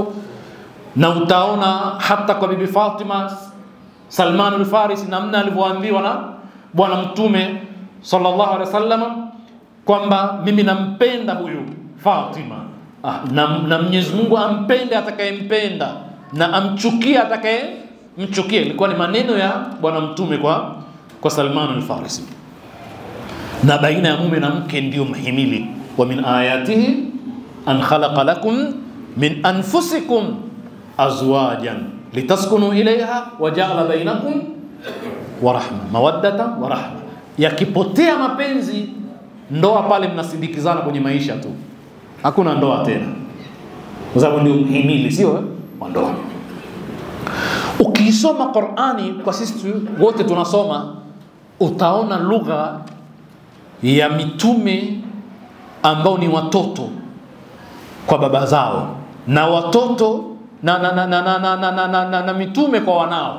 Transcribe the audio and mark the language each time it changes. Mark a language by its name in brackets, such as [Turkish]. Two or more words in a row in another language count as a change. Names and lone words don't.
[Swahili] Na utaona hata kwa Bibi Fatima, Salman al-Farisi, namna alivyoambiwa na Bwana Mtume [Arabic] صلى الله عليه وسلم [Swahili] kwamba mimi nampenda huyu Fatima, na Mwenyezi Mungu ampende atakayempenda. na amchukia atakaye mchukia. Ilikuwa ni maneno ya bwana mtume kwa Salman al-Farisi. Na baina ya mume na mke ndio mhimili. [Arabic] ومن آياته أن خلق لكم من أنفسكم أزواجا لتسكنوا إليها وجعل بينكم ورحمة مودة ورحمة, mawaddata wa rahma. [Swahili] Yakipotea mapenzi, ndoa pale mnasindikizana kwenye maisha tu, hakuna ndoa tena, kwa sababu ndio mhimili, sio ndoa. Ukisoma Qur'ani, kwa sisi wote tunasoma, utaona lugha ya mitume ambao ni watoto kwa baba zao, na watoto na mitume kwa wanao.